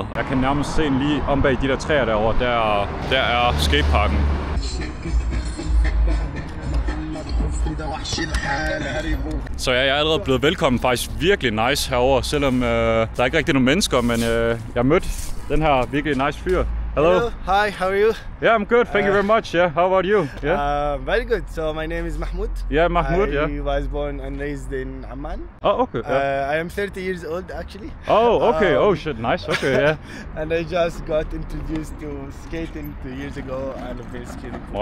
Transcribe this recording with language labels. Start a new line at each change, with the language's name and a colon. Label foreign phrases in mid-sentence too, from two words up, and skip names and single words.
Danish: Jeg kan nærmest se en lige om bag de der træer derovre, der er skateparken. Så jeg er allerede blevet velkommen, faktisk virkelig nice herover, selvom der er ikke rigtig nogen mennesker, men jeg mødte den her virkelig nice fyr.
English: Hello. Hi, how are you? Yeah, I'm good. Thank you very much. Yeah, how about you? Yeah. Very good. So my name is Mahmoud. Yeah, Mahmoud. I was born and raised in Amman. Oh, okay. Yeah. I am 30 years old actually. Oh, okay. Oh shit, nice. Okay, yeah. And I just got introduced to skating 2 years ago, and I've been skating for 2